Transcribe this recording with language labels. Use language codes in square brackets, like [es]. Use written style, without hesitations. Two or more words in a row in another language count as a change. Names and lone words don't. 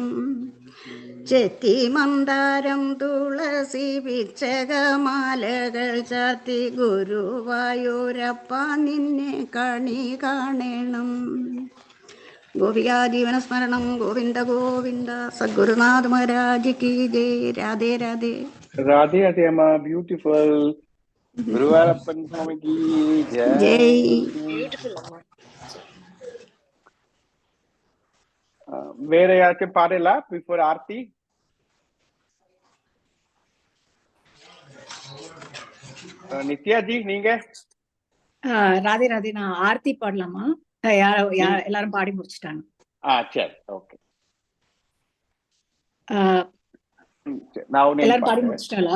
[ml] ചെത്തി മന്ദാരം തുളസി പിച്ചകമാലകൾ ചാർത്തി ഗുരുവായൂരപ്പ നിന്നെ കണി കാണണം. [sa] ഗോപികാ ജീവനസ്മരണം ഗോവിന്ദ ഗോവിന്ദ. [hi] सद्गुरुनाथ महाराज की जय. राधे राधे. [en] Radhe, Radhe, Amma. Beautiful. [hi] गुरुवायप्पन स्वामी की जय. ജയ്. [en] Beautiful, Amma. [ml] വേറെ ആർക്കും പാടില്ല ബിഫോർ ആർത്തി? [ta] நித்யாஜி நீங்க? ராதே ராதே. நான் ஆர்த்தி பாடலாமா? எல்லாரும் பாடி முடிச்சிட்டாங்க. சரி, ஓகே. எல்லாரும் பாடி முடிச்சிட்டாளா?